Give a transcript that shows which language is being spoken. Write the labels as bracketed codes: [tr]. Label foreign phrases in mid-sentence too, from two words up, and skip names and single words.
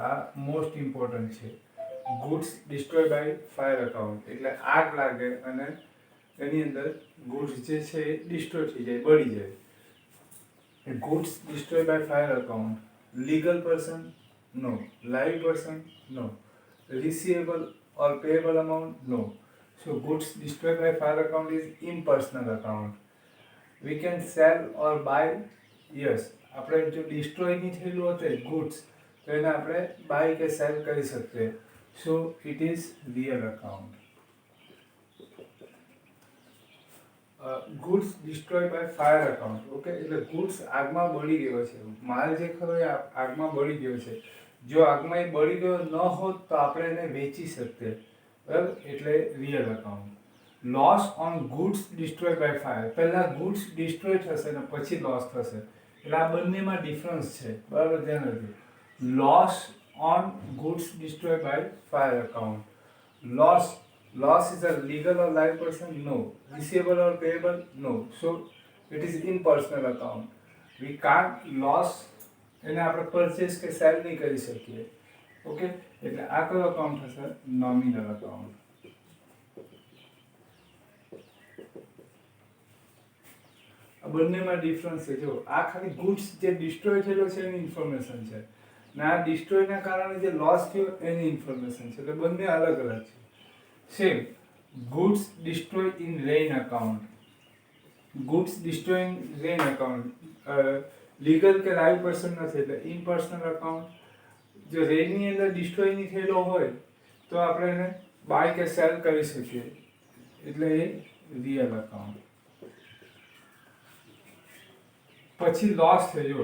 [gu] આ [en] most important [gu] છે. [en] goods destroy by fire account [gu] એટલે આગ લાગે અને એની અંદર ગુડ્સ જે છે એ ડિસ્ટ્રોય થઈ જાય, બળી જાય. [en] goods destroy by fire account. legal person no. live person no. receivable or payable amount no. So goods destroyed by fire account is impersonal account. We can sell or buy. Yes, [gu] આપણે જો ડિસ્ટ્રોય નહીં થયેલું હોતે ગુડ્સ તો એને આપણે બાય કે સેલ કરી શકીએ. [en] so it is real account. goods destroy by fire account. [gu] ઓકે, એટલે ગુડ્સ આગમાં બળી ગયો છે, માલ જે ખરો એ આગમાં બળી ગયો છે. જો આગમાં એ બળી ગયો ન હોત તો આપણે એને વેચી શકીએ. બરાબર, એટલે [en] real account. loss on goods destroy by fire. [gu] પહેલાં ગુડ્સ ડિસ્ટ્રોય થશે ને પછી લોસ થશે એટલે આ બંનેમાં ડિફરન્સ છે. બરાબર, ધ્યાન રાખજો. [en] loss on goods destroy by fire account. Loss is a legal or live person? No. Receivable or payable? No. So it is impersonal account. We can't loss [gu] એને આપણે પરચેસ કે સેલ નહીં કરી શકીએ. ઓકે, એટલે આ કયો અકાઉન્ટ થશે? [en] nominal account. [gu] આ બંનેમાં ડિફરન્સ છે. જો આ ખાલી ગુડ્સ જે ડિસ્ટ્રોય થયેલો છે એની ઇન્ફોર્મેશન છે ને આ ડિસ્ટ્રોયના કારણે જે લોસ થયો એની ઇન્ફોર્મેશન છે. એટલે બંને અલગ અલગ છે. [en] સેમ goods destroyed in rain account. Goods destroyed in rain account. [gu] લીગલ કે [en] live person [gu] નથી એટલે [en] impersonal account. [gu] જો રેનની અંદર ડિસ્ટ્રોય નહીં થયેલો હોય તો આપણે એને બાય કે સેલ કરી શકીએ એટલે એ [en] real account. [gu] પછી લોસ થયો.